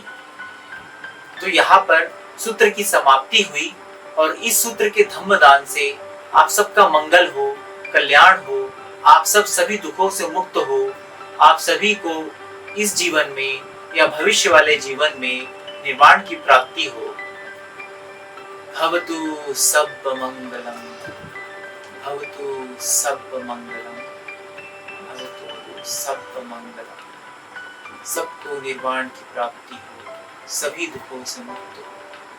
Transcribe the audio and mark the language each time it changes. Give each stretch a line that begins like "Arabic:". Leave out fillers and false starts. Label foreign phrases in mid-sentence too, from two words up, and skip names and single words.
Hindi: तो यहाँ पर सूत्र की समाप्ति हुई, और इस सूत्र के धम्मदान से आप सबका मंगल हो, कल्याण हो, आप सब सभी दुखों से मुक्त हो, आप सभी को इस जीवन में या भविष्य वाले जीवन में निर्वाण की प्राप्ति हो।
Pali: भवतु सब मंगलम, भवतु सब मंगलम, भवतु सब मंगलम।
Hindi: सबको निर्वाण की प्राप्ति हो, सभी दुखों से मुक्त हो।